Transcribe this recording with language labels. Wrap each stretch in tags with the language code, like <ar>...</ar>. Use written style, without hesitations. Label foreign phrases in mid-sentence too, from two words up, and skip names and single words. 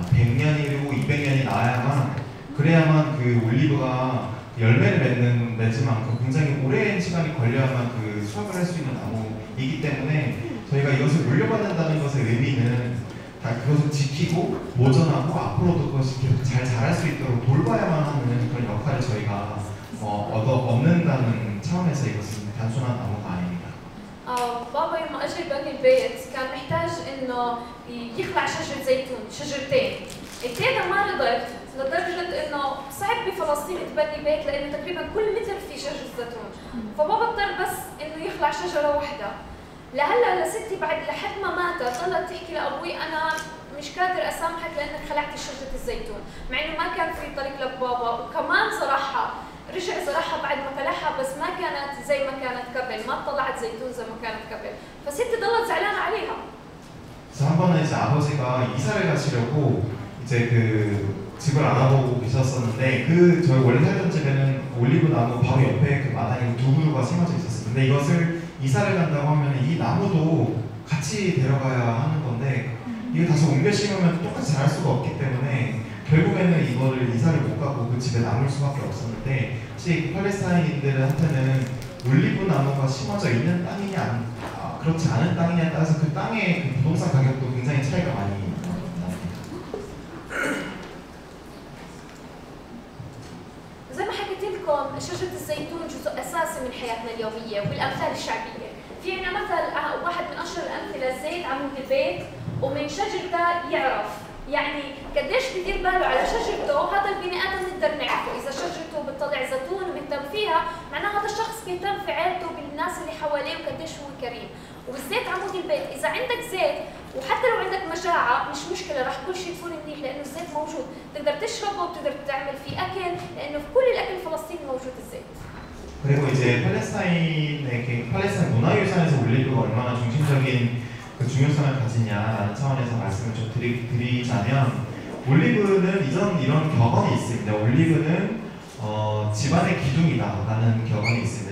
<ko>100년이고 200년이 나야만 그래야만 그 올리브가 열매를 맺을 만큼 굉장히 오랜 시간이 걸려야만 그 수확을 할 수 있는 나무이기 때문에 저희가 이것을 물려받는다는 것의 의미는 그것을 지키고 보존하고 앞으로도 그것이 계속 잘 자랄 수 있도록 돌봐야만 하는 그런 역할을 저희가 얻는다는 차원에서 이것은 단순한 나무가 아닙니다.</ko> <ar>بابا لما اجى يبني البيت كان محتاج انه يخلع شجره زيتون شجرتين، ابتدى ما رضيت لدرجه انه صعب بفلسطين تبني بيت لانه تقريبا كل متر في شجره زيتون، فبابا اضطر بس انه يخلع شجره واحده. لهلا لستي بعد لحد ما ماتت ضلت تحكي لابوي انا مش قادر اسامحك لانك خلعت شجره الزيتون، مع انه ما كان في طريق لبابا وكمان زرعها، رجع زرعها بعد ما فلحها بس ما كانت زي ما كانت قبل، ما طلعت زيتون زي ما كانت قبل، فستي ضلت زعلانه عليها.</ar> <ko>한 번은 이제 아버지가 이사를 가시려고 이제 그 집을 알아보고 계셨었는데 저희 원래 살던 집에는 올리브 나무 바로 옆에 그 마당에 두 그루가 심어져 있었어요. 근데 이것을 이사를 간다고 하면 이 나무도 같이 데려가야 하는 건데 이거 다시 옮겨 심으면 똑같이 자랄 수가 없기 때문에 결국에는 이거를 이사를 못 가고 그 집에 남을 수밖에 없었는데 혹시 팔레스타인인들한테는 올리브 나무가 심어져 있는 땅이냐 그렇지 않은 땅이냐에 따라서 그 땅의 그 부동산 가격도 굉장히 차이가 많이 납니다.</ko> <ar>زي ما حكيت لكم شجرة الزيتون جزء أساسي من حياتنا اليومية والأمثال الشعبية، في عنا مثل واحد من أشهر الأمثلة الزيت عمود البيت ومن شجرته يعرف، يعني قديش بدير باله على شجرته هذا البني آدم نقدر نعرفه، إذا شجرته بتطلع زيتون وبيهتم فيها معناه هذا الشخص بيهتم في عيلته بالناس اللي حواليه وقديش هو كريم، وبالزيت عمود البيت إذا عندك زيت وحتى لو عندك مجاعة مش مشكلة راح كل شيء تكون منيح لأنه الزيت موجود، تقدر تشربه وتقدر تعمل فيه أكل لأنه في كل الأكل الفلسطيني موجود الزيت.</ar> <ko>그리고 이제 팔레스타인 문화유산에서 올리브가 얼마나 중심적인 그 중요성을 가지냐라는 차원에서 말씀을 좀 드리자면 올리브는 이런 격언이 있습니다. 올리브는 집안의 기둥이다라는 격언이 있습니다.</ko>